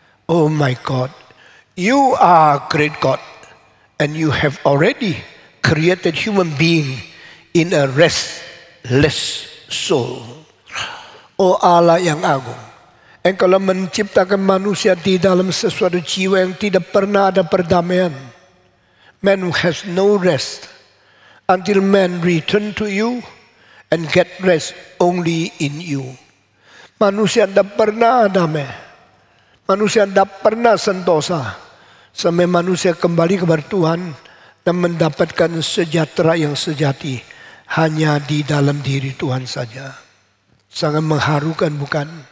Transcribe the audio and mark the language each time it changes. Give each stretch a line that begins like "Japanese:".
English: Oh my God, you are great God. And you have already created human being in a restless soul.
Indonesian: Oh Allah yang agung, Engkau telah menciptakan manusia di dalam sesuatu jiwa yang tidak pernah ada perdamaian.
English: Man who has no rest until man return to you and get rest only in you.
Indonesian: Manusia tidak pernah damai. Manusia tidak pernah sentosa. Sampai manusia kembali kepada Tuhan dan mendapatkan sejahtera yang sejati hanya di dalam diri Tuhan saja. Sangat mengharukan bukan?